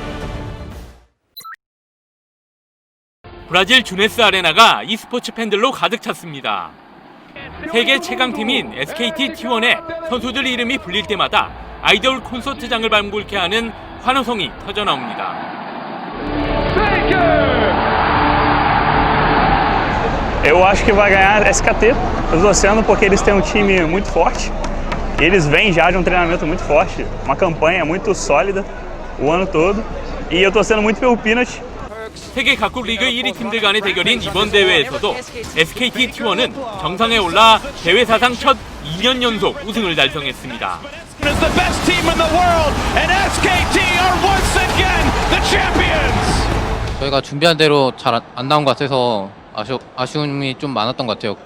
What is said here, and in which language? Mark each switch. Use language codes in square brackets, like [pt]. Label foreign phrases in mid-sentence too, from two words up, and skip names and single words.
[ko] 브라질 주네스 아레나가 e스포츠 팬들로 가득 찼습니다. 세계 최강팀인 SKT T1의 선수들 이름이 불릴 때마다 아이돌 콘서트장을 방불케 하는 환호성이 터져나옵니다. [pt] Eu acho que vai ganhar SKT. Eu tô torcendo porque eles têm um time muito forte. Eles vêm já de um treinamento muito forte, uma campanha muito sólida o ano todo. E eu tô torcendo muito pelo Peanut. [ko] 세계 각국 리그 1위 팀들 간의 대결인 이번 대회에서도 SKT T1은 정상에 올라 대회 사상 첫 2년 연속 우승을 달성했습니다. 저희가 준비한 대로 잘 안 나온 것 같아서 아쉬움이 좀 많았던 것 같아요.